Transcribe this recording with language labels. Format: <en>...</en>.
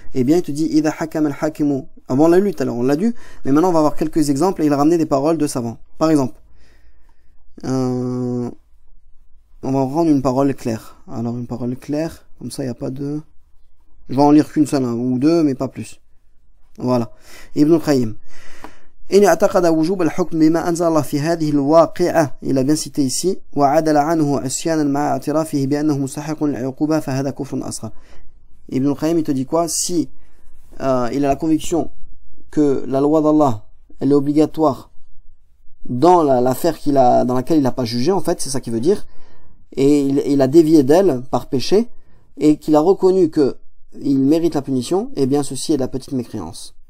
<fr>Eh bien, il te dit</fr> <ar>idha hakama al-hakimu.</ar> <fr>Avant on l'a lu tout à l'heure, on l'a lu, mais maintenant on va avoir quelques exemples et il a ramené des paroles de savants. Par exemple, on va prendre une parole claire. Alors une parole claire, comme ça il n'y a pas de... Je vais en lire qu'une seule, ou deux, mais pas plus. Voilà. Ibn al-Qayyim.</fr> <ar>إن اعتقد وجوب الحكم بما أنزل الله في هذه الواقعة</ar> <fr>il a bien cité ici</fr> <ar>وعدل عنه عصيانا مع اعترافه بأنه مستحق للعقوبة فهذا كفر أصغر.</ar> <fr>Ibn al-Qayyim il te dit quoi? Si il a la conviction que la loi d'Allah elle est obligatoire dans l'affaire dans laquelle il n'a pas jugé, en fait c'est ça qu'il veut dire, et il a dévié d'elle par péché et qu'il a reconnu que il mérite la punition, et bien ceci est de la petite mécréance.</fr>